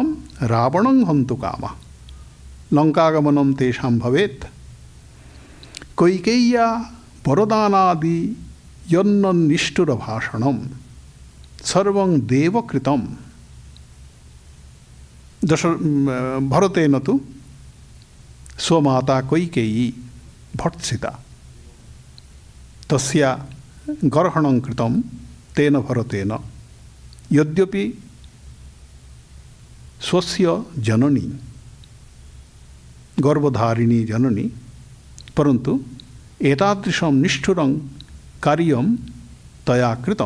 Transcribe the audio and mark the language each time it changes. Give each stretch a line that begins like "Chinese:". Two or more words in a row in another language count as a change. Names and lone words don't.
Sanskrit: রাবণং হন্তু কামः লঙ্কাগমনম তেষাং ভবেৎ কৈকেয়্যা বরদানাদি যজ্ঞনিষ্ঠুর ভাষণম সর্বং দেবকৃতম। ভরতেন তু स्वमाता कैकेयी भर्त्सिता तस्या गर्हणं कृतं तेन भरतेन। यद्यपि स्वस्य जननी गर्भधारिणी जननी, परन्तु एतादृशं निष्ठुरं कार्यं तया कृतम्।